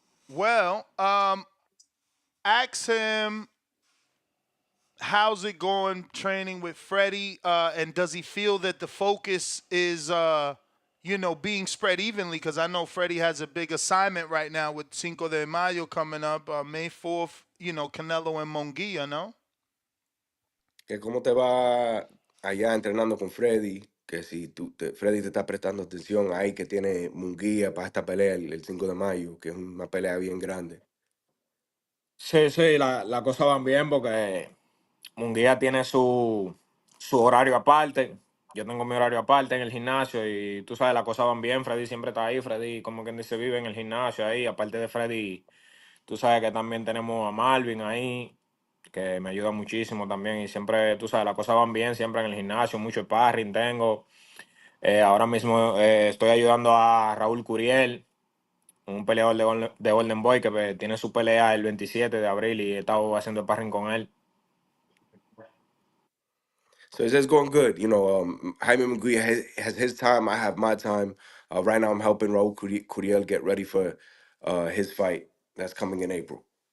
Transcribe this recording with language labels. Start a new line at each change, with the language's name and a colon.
English: Well, ask him how's it going training with Freddie, and does he feel that the focus is, being spread evenly? Because I know Freddie has a big assignment right now with Cinco de Mayo coming up, May 4th. Canelo and Monguia, no?
Spanish: Que cómo te va allá entrenando con Freddy, que si Freddy te está prestando atención ahí, que tiene Munguía para esta pelea el 5 de mayo, que es una pelea bien grande. Sí, sí, la cosa van bien porque Munguía tiene su horario aparte. Yo tengo mi horario aparte en el gimnasio y tú sabes, las cosas van bien. Freddy siempre está ahí. Freddy, como quien dice, vive en el gimnasio ahí. Aparte de Freddy, tú sabes que también tenemos a Marvin ahí, que me ayuda muchísimo también. Y siempre, tú sabes, las cosas van bien, siempre en el gimnasio, mucho sparring tengo. Ahora mismo estoy ayudando a Raúl Curiel, un peleador de Golden Boy, que tiene su pelea el 27 de abril y he estado haciendo sparring con él.
English: So it's just going good. You know, Jaime Munguia has his time. I have my time. Right now, I'm helping Raul Curiel get ready for his fight that's coming in April.